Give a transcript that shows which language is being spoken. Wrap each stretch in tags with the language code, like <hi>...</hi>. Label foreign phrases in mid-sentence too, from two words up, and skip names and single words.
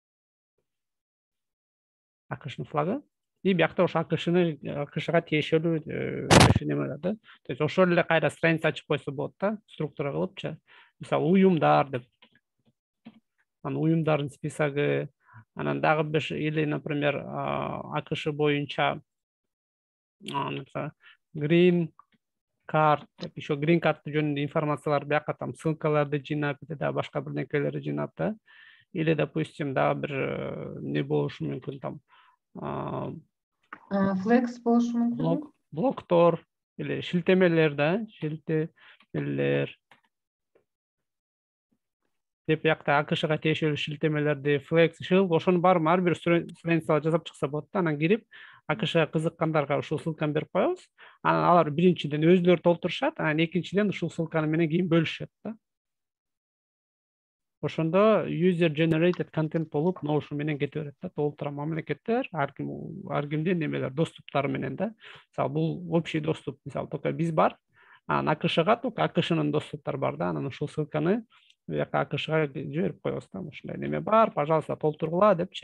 <ky>AQSh'ның флагы. И бияқта ошо AQSh'га тиешелүү неме да.</ky> <ru>То есть</ru> <ky>ошол эле кайра страница ачып койсо болот да, структура кылыпчы. Мисалы уюмдар деп. Анан уюмдардын списогу, анан дагы бир</ky> <ru>или, например,</ru> <ky>AQSh боюнча</ky> <en>green card</en> <ky>деп, еще</ky> <en>green card</en> <ky>жөнүндө информациялар бияка там ссылкаларды жыйнап, да башка бир нерселерди жыйнап да.</ky> <ru>Или, допустим,</ru> <ky>дагы бир не болушу мүмкүн там Flex болушу мүмкүн. Блоктор или шилтемелер да, шилтемелер. Деп бияқта AQSh'га тиешелүү шилтемелерди, Flex, ошонун баарын ар бир страницага жазап чыкса болот да, анан кирип AQSh'га кызыккандарга ушул ссылканы берип коебуз. Анан алар биринчиден өзүлөрү толтурушат, анан экинчиден ушул ссылканы менен кийин бөлүшөт да. Ошондо</ky> <en>user generated content</en> <ky>болуп, Notion менен кете берет да, толтура мамлекеттер, ар кимдин немелер, доступтары менен да. Мисалы бул</ky> <ru>общий доступ,</ru> <ky>мисалы только биз бар, анан AQSh'га только AQSh'нын доступтары бар да, анан ушул ссылканы бияка AQSh'га жиберип коебуз да. Ушундай неме бар, пожалуйста, толтургула депчи.</ky>